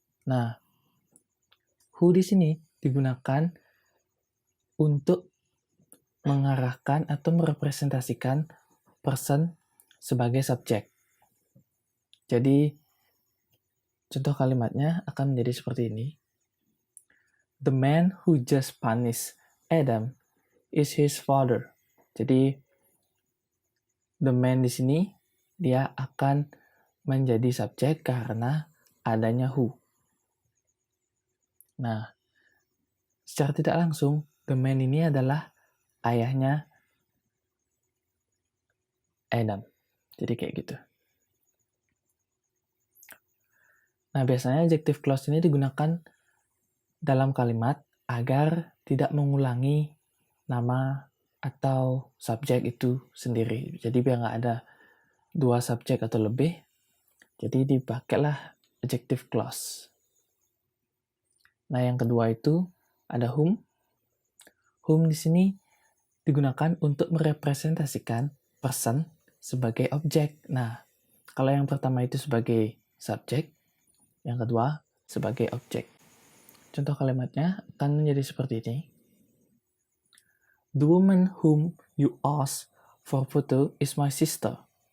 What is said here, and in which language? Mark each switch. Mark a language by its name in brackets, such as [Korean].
[Indonesian] Nah, who di sini digunakan untuk mengarahkan atau merepresentasikan person sebagai subjek. Jadi, contoh kalimatnya akan menjadi seperti ini. [English] The man who just punished Adam is his father. [Indonesian] Jadi, the man di sini dia akan menjadi subjek karena adanya who. Nah, secara tidak langsung, the man ini adalah ayahnya Adam. Jadi kayak gitu. Nah, biasanya adjective clause ini digunakan dalam kalimat agar tidak mengulangi nama atau subjek itu sendiri. Jadi biar nggak ada dua subjek atau lebih, jadi dipakailah adjective clause. Nah, yang kedua itu ada whom. Whom di sini digunakan untuk merepresentasikan person sebagai objek. Nah, kalau yang pertama itu sebagai subjek, yang kedua sebagai objek. Contoh kalimatnya akan menjadi seperti ini. [English] The woman whom you asked for photo is my sister.